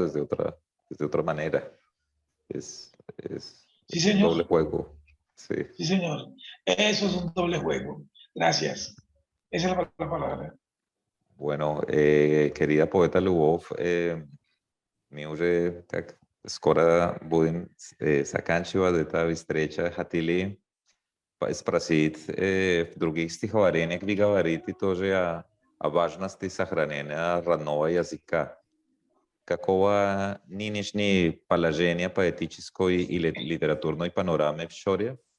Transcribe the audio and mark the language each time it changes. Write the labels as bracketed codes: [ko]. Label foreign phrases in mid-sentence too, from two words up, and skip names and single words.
[es] Desde otra manera. Es Sí, un doble señor. juego. Sí. Sí, señor. Eso es un doble juego. Gracias. Esa es la palabra. Bueno, querida poeta Lubov, [ru] mi уже так скоро будем заканчивать эту встречу. Хотели спросить, в других стихотворениях вы говорите тоже о важности сохранения родного языка. Какого нынешнее положение поэтической и литературной панорамы в Шоре?